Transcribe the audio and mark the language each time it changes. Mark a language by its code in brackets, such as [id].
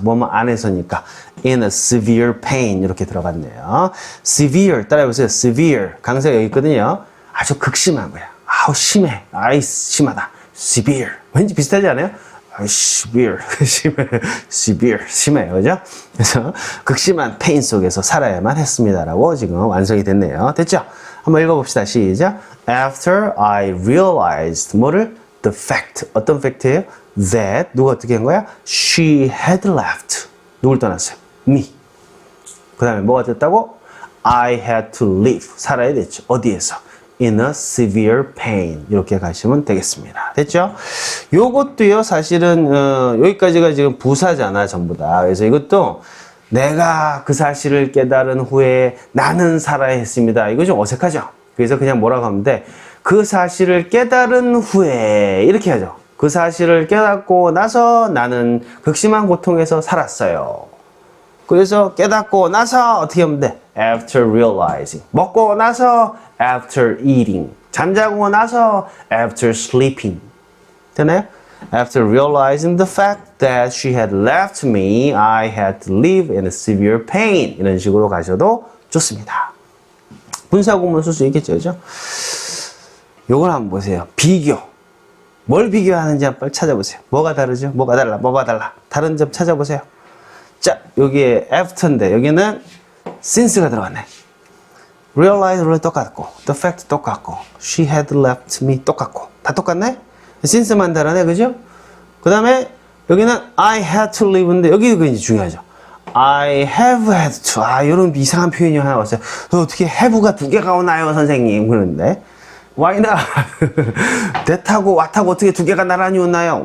[ko] 뭐뭐 안에서니까 in a severe pain 이렇게 들어갔네요. severe 따라해보세요. severe 강세가 여기 있거든요. 아주 극심한 거야. 아우 심해. 아이 심하다. severe 왠지 비슷하지 않아요? severe severe 심해요. 그죠? 그래서 극심한 pain 속에서 살아야만 했습니다라고 지금 완성이 됐네요. 됐죠? 한번 읽어봅시다. 시작. [en] After I realized [ko] 뭐를? [en] The fact. [ko] 어떤 팩트예요? That 누가 어떻게 한 거야? [en] She had left. [ko] 누굴 떠났어요? [en] Me. [ko] 그 다음에 뭐가 됐다고? [en] I had to live. [ko] 살아야 됐죠. 어디에서? [en] In a severe pain. [ko] 이렇게 가시면 되겠습니다. 됐죠? 요것도요, 사실은, 여기까지가 지금 부사잖아, 전부 다. 그래서 이것도 내가 그 사실을 깨달은 후에 나는 살아야 했습니다. 이거 좀 어색하죠? 그래서 그냥 뭐라고 하면 돼? 그 사실을 깨달은 후에 이렇게 하죠. 그 사실을 깨닫고 나서 나는 극심한 고통에서 살았어요. 그래서 깨닫고 나서 어떻게 하면 돼? [en] After realizing. [ko] 먹고 나서 [en] after eating. [ko] 잠자고 나서 [en] after sleeping. [ko] 되나요? [en] After realizing the fact that she had left me, I had to live in a severe pain. [ko] 이런 식으로 가셔도 좋습니다. 분사구문 쓸 수 있겠죠, 그죠? 요걸 한번 보세요. 비교. 뭘 비교하는지 한번 찾아보세요. 뭐가 다르죠? 뭐가 달라? 뭐가 달라? 다른 점 찾아보세요. 자, 여기에 after인데 여기는 since가 들어갔네. realize를 똑같고, the fact 똑같고, she had left me 똑같고, 다 똑같네? since만 다르네, 그죠? 그 다음에 여기는 I had to live인데 여기 그게 중요하죠. [en] I have had to. [ko] 이런 이상한 표현이 하나 왔어요. 어떻게 have가 두 개가 오나요, 선생님? 그러는데. [en] Why not? [ko] that하고 what하고 어떻게 두 개가 나란히 오나요?